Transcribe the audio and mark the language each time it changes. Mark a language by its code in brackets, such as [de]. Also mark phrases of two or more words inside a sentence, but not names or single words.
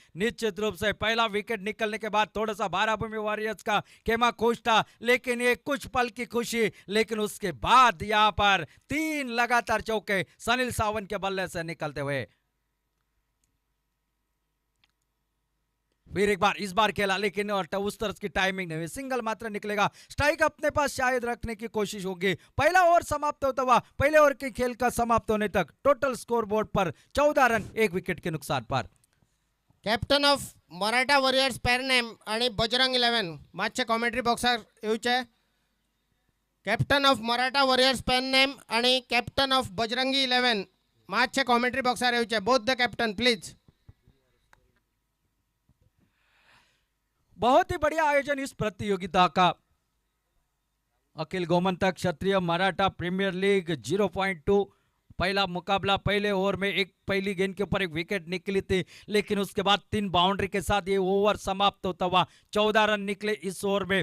[hi] निश्चित रूप से पहला विकेट निकलने के बाद थोड़ा सा बाराभूमि वॉरियर्स का खेमा खुश था, लेकिन ये कुछ पल की खुशी, लेकिन उसके बाद यहां पर 3 लगातार चौके सनील सावंत के बल्ले से निकलते हुए। फिर एक बार इस बार खेला लेकिन उस तरह की टाइमिंग नहीं हुई, सिंगल मात्र निकलेगा। स्ट्राइक अपने पास शायद रखने की कोशिश होगी। पहला ओवर समाप्त होता हुआ, पहले ओवर के खेल का समाप्त होने तक [en] total score board [hi] पर 14 रन 1 विकेट के नुकसान पर। [en] captain of [kok] मराठा वॉरियर्स पेर नेम आणि बजरंग 11 मातशे कॉमेंट्री बॉक्सार येवचे। [en] captain of [kok] मराठा वॉरियर्स पेन नेम आणि [en] captain of [kok] बजरंगी 11 मातशे कॉमेंट्री बॉक्सार येवचे। [en] both the captain please. [hi] बहुत ही बढ़िया आयोजन इस प्रतियोगिता का। अखिल गोमंतक क्षत्रिय मराठा प्रीमियर लीग 0.2 पहला मुकाबला, पहले ओवर में एक पहली गेंद के ऊपर एक विकेट निकली थी, लेकिन उसके बाद 3 बाउंड्री के साथ ये ओवर समाप्त होता हुआ 14 रन निकले इस ओवर में।